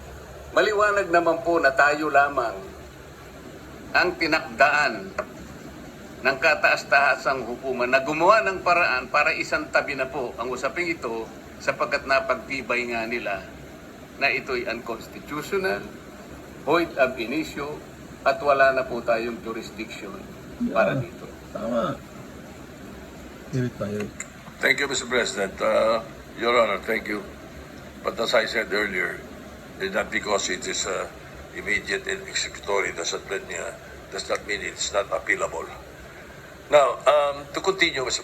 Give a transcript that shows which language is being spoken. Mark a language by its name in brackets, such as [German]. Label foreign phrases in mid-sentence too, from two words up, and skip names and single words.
[Filipino] Maliwanag naman po na tayo lamang ang tinakdaan ng kataas-tahasang hukuman na gumawa ng paraan para isang tabi na po ang usaping ito sapagkat napagtibay nga nila na ito'y [English] unconstitutional, void [Latin] ab initio, [Filipino] at wala na po tayong jurisdiction para dito. Tama. [English] Thank you, Mr. President. Your Honor, thank you. But as I said earlier, not because it is immediate and executory does not mean it's not appealable. Now, to continue, Mr.